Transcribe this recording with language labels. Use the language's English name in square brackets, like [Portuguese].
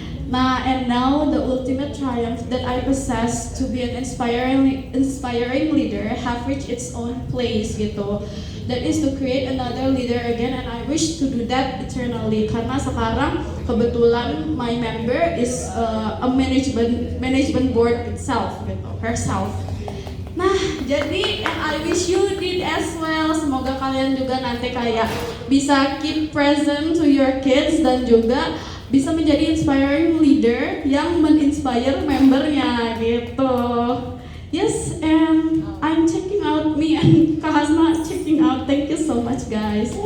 [English] Nah, and now the ultimate triumph that I possess to be an inspiring leader have reached its own place gitu. That is to create another leader again, and I wish to do that eternally. [Indonesian] Karena sekarang kebetulan [English] my member is a management board itself gitu, herself. Nah, jadi and I wish you did as well. [Indonesian] Semoga kalian juga nanti kayak bisa [English] keep present to your kids [Indonesian] dan juga bisa menjadi inspiring leader yang meninspire membernya gitu. [English] Yes, and I'm checking out, me and Kak Hasna checking out. Thank you so much guys.